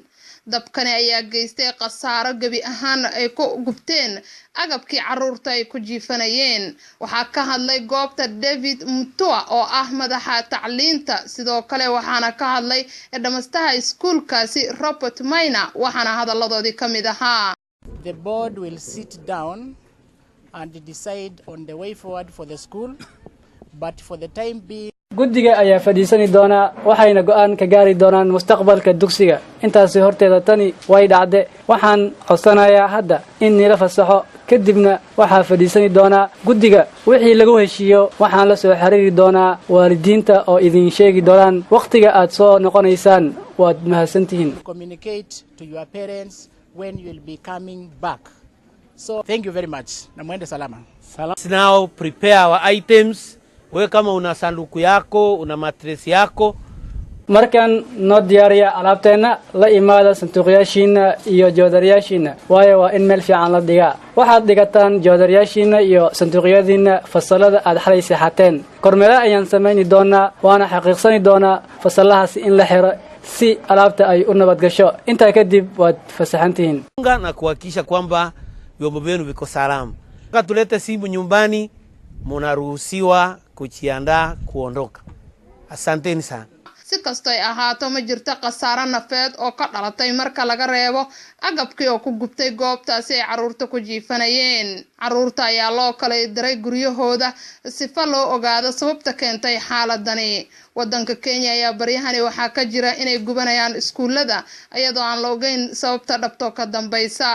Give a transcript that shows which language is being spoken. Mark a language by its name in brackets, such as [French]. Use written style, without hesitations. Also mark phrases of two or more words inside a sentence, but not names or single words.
[Somali] Dabkani ayaa geystay khasaaro gabi ahaan ay ku gubteen agabkii carruurta ay ku jiifanayeen. Waxaa ka hadlay goobta David Mutua oo ah madaxa tacliinta, sidoo kale waxaana ka hadlay dhamastaha iskuulkaasi Robert Maina, waxaana hadalladoodii ka mid ahaa. [English] The board will sit down and decide on the way forward for the school, but for the time being [Somali] guddiga ayaa fadhiisani doona waxayna go'aan ka gaari doonaan mustaqbalka dugsiga. Intaasi horteeda tani way dhacday. Waxaan codsanayaa hadda in nila fasaxo kadibna waxaa fadhiisani doona guddiga wixii lagu heshiiyo. Waxaan la soo xiriiri doonaa waalidiinta oo idin sheegi doonaan waqtiga aad soo noqonaysaan. Waad mahadsantihiin. [English] Communicate to your parents when you will be coming back. So thank you very much. [Swahili] Namwende salama. [English] Now prepare our items. [Swahili] Wewe kama una sanduku yako, una mattress yako, [Somali] markan noo diyaariya alaabteena la imaada sanduuqyaashiina iyo joodariyaashiina. Waayo waa in meel fiican la dhigaa. Waxaad dhigataan joodariyaashiina iyo sanduuqyadiina fasalada aad xalay seexateen. Kormeera ayaan sameeyni doonaa, waana xaqiiqsani doonaa fasalahaas in la xiro si alaabta ay u nabad gasho. Intaa kadib waad fasaxantihiin. [Swahili] Na kuhakikisha kwamba vyombo vyenu viko salama. Tulete simu nyumbani, mnaruhusiwa kujiandaa kuondoka. Asanteni sana. [Somali] Si kastoo ay ahaato ma jirto khasaaro nafeed oo ka dhalatay marka laga reebo agabkii oo ku gubtay goobtaasi ay carruurta ku jiifanayeen. Carruurta ayaa loo kala diray guryahooda sifa loo ogaado sababta keentay xaaladani. Wadanka Kenya ayaa baryahani waxaa ka jira inay gubanayaan iskuulada iyadoo aan la ogeyn sababta dhabto ka dambaysa.